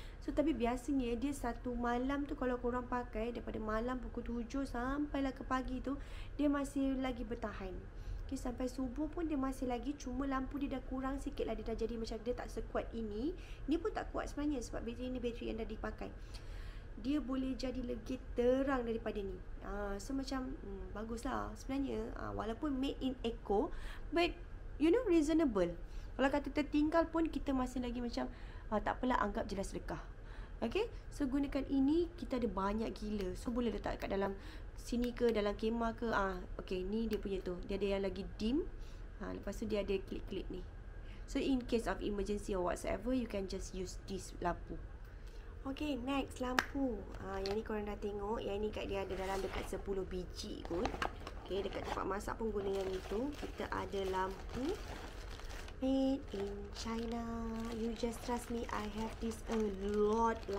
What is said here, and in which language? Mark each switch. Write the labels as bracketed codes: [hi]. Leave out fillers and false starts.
[ms] So tapi biasanya dia satu malam tu kalau korang pakai daripada malam pukul 7 sampailah ke pagi tu, dia masih lagi bertahan. Okay, sampai subuh pun dia masih lagi, cuma lampu dia dah kurang sikit lah. Dia dah jadi macam, dia tak sekuat ini. Ni pun tak kuat sebenarnya sebab bateri ni bateri yang dah dipakai. Dia boleh jadi lagi terang daripada ni. So macam bagus lah sebenarnya. Walaupun [en] made in Eco, but reasonable. [ms] Kalau kata tertinggal pun kita masih lagi macam tak apalah, anggap je lah sedekah. Okay, so gunakan ini. Kita ada banyak gila. So boleh letak kat dalam sini ke, dalam kemah ke. Okay, ni dia punya tu. Dia ada yang lagi dim. Lepas tu dia ada klip-klip ni. [en] So in case of emergency or whatsoever, you can just use this [ms] lampu. Okay, next lampu. Yang ni korang dah tengok. Yang ni kat dia ada dalam dekat 10 biji kot. Okay, dekat tempat masak pun guna yang itu. Kita ada lampu made in China. [en] You just trust me, I have this a lot.